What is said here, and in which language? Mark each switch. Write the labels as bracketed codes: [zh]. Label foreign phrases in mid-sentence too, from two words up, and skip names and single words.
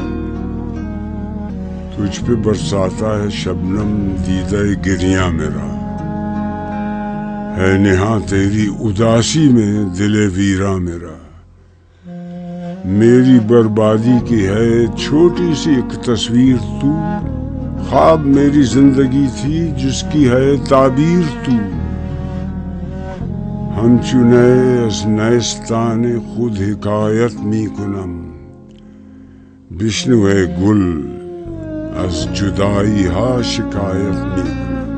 [ur] تجھ پہ برساتا ہے شبنم دیدہ گریاں میرا، ہے نہاں تیری اداسی میں دل ویراں میرا، میری بربادی کی ہے چھوٹی سی ایک تصویر تو، خواب میری زندگی تھی جس کی ہے تعبیر تو، [fa] ہمچو نئے از نیستان خود حکایت می کنم، بشنو ای گل از جدائی ها شکایت می کنم.